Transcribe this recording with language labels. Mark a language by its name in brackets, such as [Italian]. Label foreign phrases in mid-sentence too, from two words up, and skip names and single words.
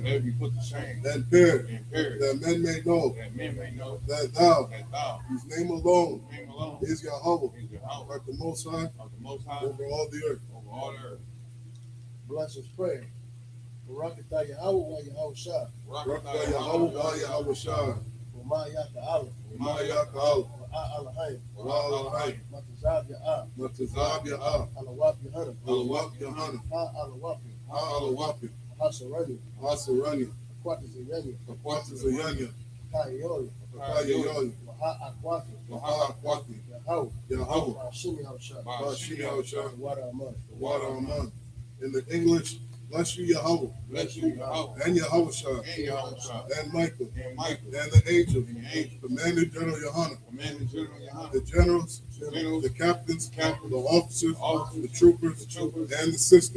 [English] And perish. That men may know. That thou, whose name alone is Yahweh, art the Most High over all the earth. Bless us, pray. Barakatah Yahweh wa Yahweh Shah. Barakatah Yahweh wa Yahweh Shah. Umayaka Allah. Umayaka Allah. Alahayim. Alahayim. Matazab Ya'ah. Matazab Ya'ah. Alawap Yahana. Alawap Yahana. Alawapi. Alawapi. Hasarani. Hasarani. Akwatazayanya. Akwatazayanya. Kayori. Kayori. Akwati. Akwati. Yahweh. Yahweh. Bashimi Haushah. Bashimi Haushah. Water Aman. Water Aman. In the English, bless you, Yahweh. Bless you, Yahweh. And Yahweh Shah. And Yahweh Shah. And Michael. And Michael. And the angels. And the angels. Commander General Yohana. Commander General Yohana. The generals. The captains. The officers. The troopers. And the sisters.